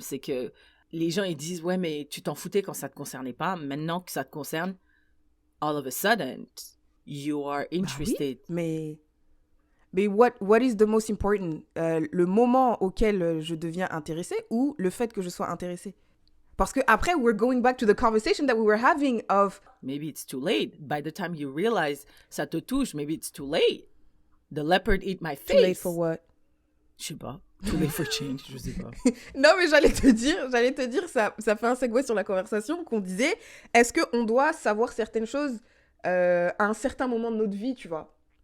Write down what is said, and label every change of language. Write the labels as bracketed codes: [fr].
[fr] C'est que les gens, ils disent, ouais, mais tu t'en foutais quand ça te concernait pas. Maintenant que ça te concerne, [en] all of a sudden, you are interested. [fr] Oui, mais [en] what is the most important? [fr] Le moment auquel je deviens intéressée ou le fait que je sois intéressée? Parce que après, [en] we're going back to the conversation that we were having of... Maybe it's too late. By the time you realize [fr] ça te touche, [en] maybe it's too late. The leopard eat my face. Too late for what? [fr] Je sais pas. [en] Too late for change, [fr] je sais pas. Non, mais j'allais te dire, ça fait un segue sur la conversation qu'on disait, est-ce qu'on doit savoir certaines choses à un certain moment de notre vie, tu vois?